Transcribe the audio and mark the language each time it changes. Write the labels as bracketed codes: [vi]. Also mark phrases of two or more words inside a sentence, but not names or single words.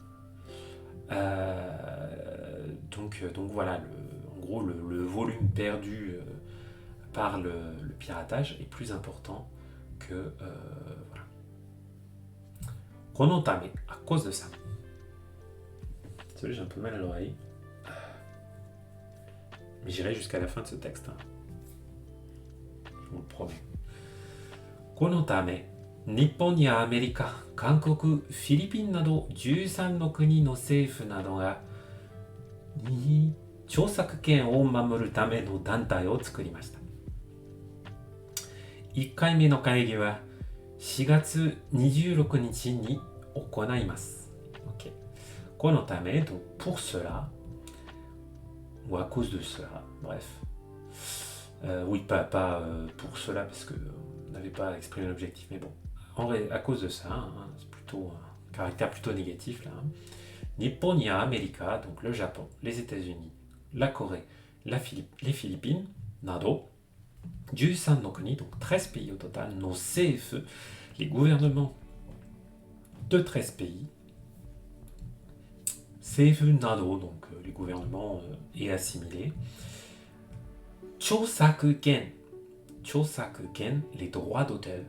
[fr] Donc voilà, en gros, le volume perdu par le piratage est plus important que... voilà. [ja] このため, [fr] à cause de ça. Désolé, j'ai un peu mal à l'oreille. Mais j'irai jusqu'à la fin de ce texte. Hein. Je vous le promets. [ja] このため, 日本やアメリカ、韓国、フィリピンなど13の国の政府などが著作権を守るための団体を作りました。1回目の会議は4月26日に行います。Okay. このため、 [fr] donc pour cela, ou à cause de cela, bref. Oui, pas pour cela, parce que on n'avait pas exprimé l'objectif, mais bon. À cause de ça, hein, c'est plutôt un caractère plutôt négatif là. Hein. [ja] 日本やアメリカ, [fr] donc le Japon, les États-Unis, la Corée, les Philippines, nado, [ja] 13の国, [fr] donc 13 pays au total, nos CFE, les gouvernements de 13 pays, CFE nado, donc les gouvernements et assimilés, Chosakuken, les droits d'auteur.